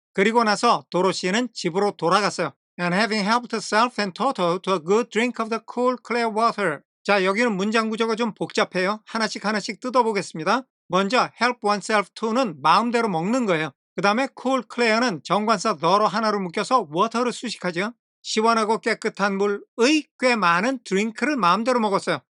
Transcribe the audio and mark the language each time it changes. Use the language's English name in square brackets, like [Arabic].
[Korean] 그리고 나서 도로시는 집으로 돌아갔어요. [English] And having helped herself and Toto to a good drink of the cool, clear water. [Korean] 자, 여기는 문장 구조가 좀 복잡해요. 하나씩 뜯어보겠습니다. 먼저 [English] help oneself to [Korean] 는 마음대로 먹는 거예요. 그 다음에 [English] cool, clear [Korean] 는 정관사 the로 하나로 묶여서 water를 수식하죠. 시원하고 깨끗한 물의 꽤 많은 드링크를 마음대로 먹었어요.